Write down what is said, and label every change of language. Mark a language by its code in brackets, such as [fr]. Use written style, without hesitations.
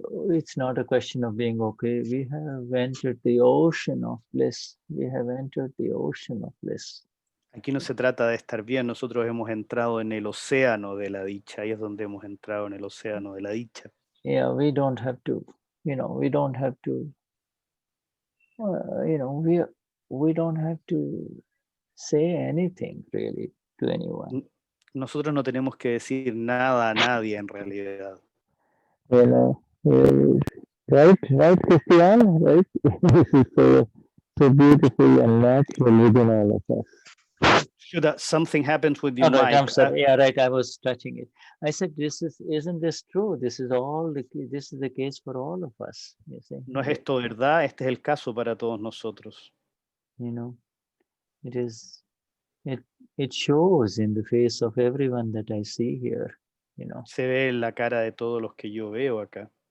[en] It's not a question of being okay. We have entered the ocean of bliss. We have entered the ocean of bliss. [es] Aquí no se trata de estar bien, nosotros hemos entrado en el océano de la dicha, ahí es donde hemos entrado en el océano de la dicha. [en] Yeah, we don't have to, you know, we don't have to, you know, we don't have to say anything really to anyone. [es] Nosotros no tenemos que decir nada a nadie en realidad. [en] Well, right, Cristian, right? This is so beautiful and natural within all of us. Shuddha, something happens with your Right, mic. I'm sorry. Yeah, right. I was touching it. I said, isn't this true? This is the case for all of us. You see? [es] No es esto verdad, este es el caso para todos nosotros. [en] You know, it shows in the face of everyone that I see here. You know. [es] Se ve en la cara de todos los que yo veo acá.